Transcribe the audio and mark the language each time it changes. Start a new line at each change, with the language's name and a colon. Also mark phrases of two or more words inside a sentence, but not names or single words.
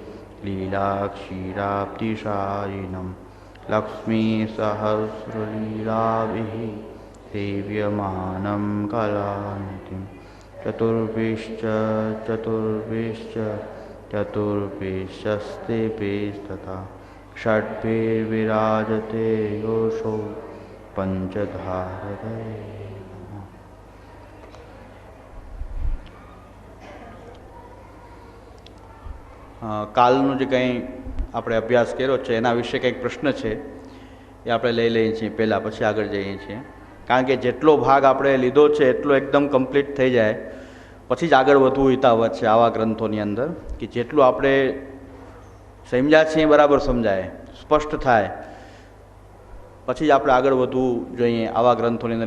Sanskrit: लीलाक्षीराब्धिशायिनं लक्ष्मीसहस्रलीलाभिः सेव्यमानं कलानिधिं चतुर्भिश्चस्तेभिस्तथा षड्भिर्विराजते योषो पंचधारदये
Gujarati: કાલનું જે કંઈ આપણે અભ્યાસ કર્યો છે એના વિશે કંઈક પ્રશ્ન છે એ આપણે લઈ લઈએ છીએ પહેલાં, પછી આગળ જઈએ છીએ. કારણ કે જેટલો ભાગ આપણે લીધો છે એટલો એકદમ કમ્પ્લીટ થઈ જાય પછી જ આગળ વધવું હિતાવત છે આવા ગ્રંથોની અંદર, કે જેટલું આપણે સમજ્યા છીએ બરાબર સમજાય, સ્પષ્ટ થાય, પછી જ આપણે આગળ વધવું જોઈએ આવા ગ્રંથોની અંદર.